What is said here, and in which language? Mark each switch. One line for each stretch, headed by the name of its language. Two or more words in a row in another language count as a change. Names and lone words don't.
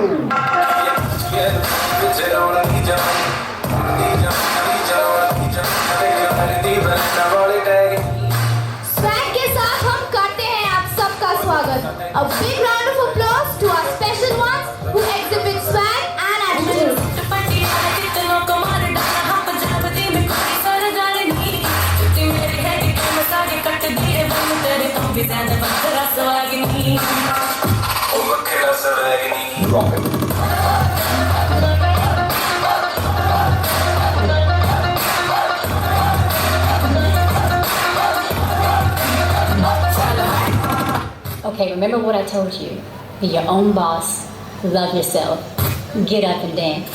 Punjabi: ਵਿੱਚ ਰੌਲਾ ਦੀ ਜਵਾਨੀ ਦੀ ਬਰਨਾ ਵਾਲੇ ਟੈਗ
Hindi: Swag के साथ हम करते हैं आप सबका स्वागत.
English: A big round of applause to our special ones who exhibit swag and attitude.
Punjabi: ਉਹ ਵੱਖਰਾ ਸਵੈਗ ਨੀ
English: Okay, remember what I told you. Be your own boss. Love yourself. Get up and dance.